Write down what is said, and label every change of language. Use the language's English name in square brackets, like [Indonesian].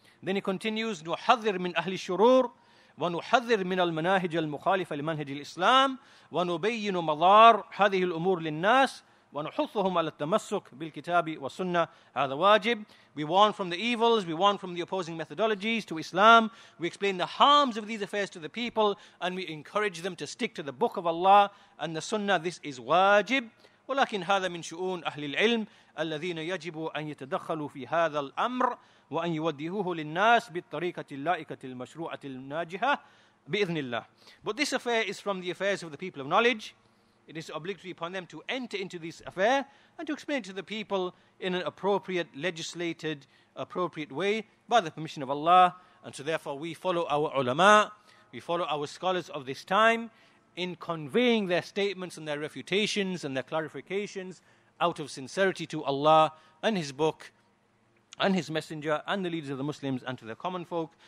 [English] Then he continues, [Arabic] نُحَذِّرْ مِنْ أَهْلِ الشُّرُورِ ونحذر من المناهج المخالفة لمنهج الإسلام ونبين مضار هذه الأمور للناس ونحثهم على التمسك بالكتاب والسنة. هذا واجب. [English] We warn from the evils, we warn from the opposing methodologies to Islam, we explain the harms of these affairs to the people, and we encourage them to stick to the book of Allah and the Sunnah. This is wajib. [Arabic] ولكن هذا من شؤون أهل العلم الذين يجب أن يتدخلوا في هذا الأمر وأن يوجهوه للناس بالطريقة اللائقة المشروعة الناجحة بإذن الله. [English] But this affair is from the affairs of the people of knowledge. It is obligatory upon them to enter into this affair and to explain to the people in an appropriate, legislated, appropriate way by the permission of Allah. And so therefore we follow our ulama, we follow our scholars of this time in conveying their statements and their refutations and their clarifications out of sincerity to Allah and His book and His messenger and the leaders of the Muslims and to the common folk.